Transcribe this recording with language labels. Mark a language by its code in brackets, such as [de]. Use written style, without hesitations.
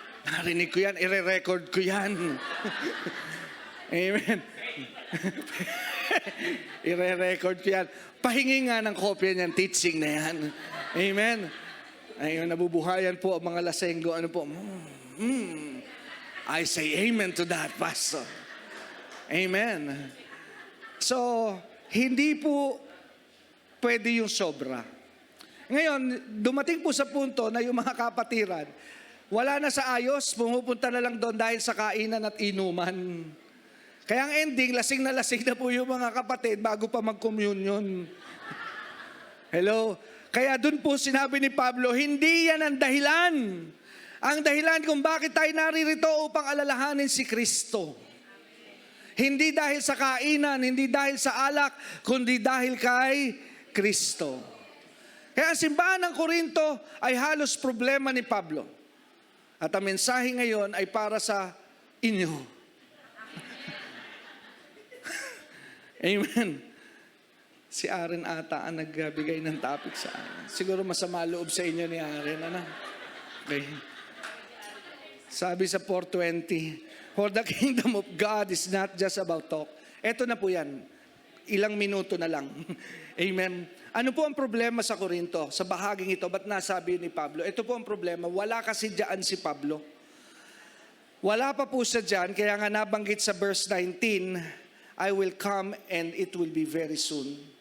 [tl] Narinig ko yan, ire-record ko yan. Amen. Ire-record ko yan. Pahingi nga ng kopya niyan, teaching na yan. Amen. Ayun, nabubuhayan po ang mga lasenggo. Ano po? [en] I say amen to that, Pastor. [tl] Amen. So, hindi po pwede yung sobra. Ngayon, dumating po sa punto na yung mga kapatiran, wala na sa ayos, pumupunta na lang doon dahil sa kainan at inuman. Kaya ang ending, lasing na po yung mga kapatid bago pa mag-communion. Hello? Kaya doon po sinabi ni Pablo, hindi yan ang dahilan. Ang dahilan kung bakit tayo naririto upang alalahanin si Kristo. Hindi dahil sa kainan, hindi dahil sa alak, kundi dahil kay Kristo. Kaya ang simbahan ng Korinto ay halos problema ni Pablo. At ang mensahe ngayon ay para sa inyo. Amen. Si Aaron ata ang nagbigay ng topic sa akin. Siguro masama loob sa inyo ni Aaron. Ano? Okay. Sabi sa [en] 4:20, for the kingdom of God is not just about talk. [tl] Eto na po yan. Ilang minuto na lang. Amen. Ano po ang problema sa Korinto? Sa bahaging ito, ba't nasabi ni Pablo? Ito po ang problema. Wala kasi dyan si Pablo. Wala pa po siya dyan, kaya nga nabanggit sa verse 19, [en] I will come and it will be very soon.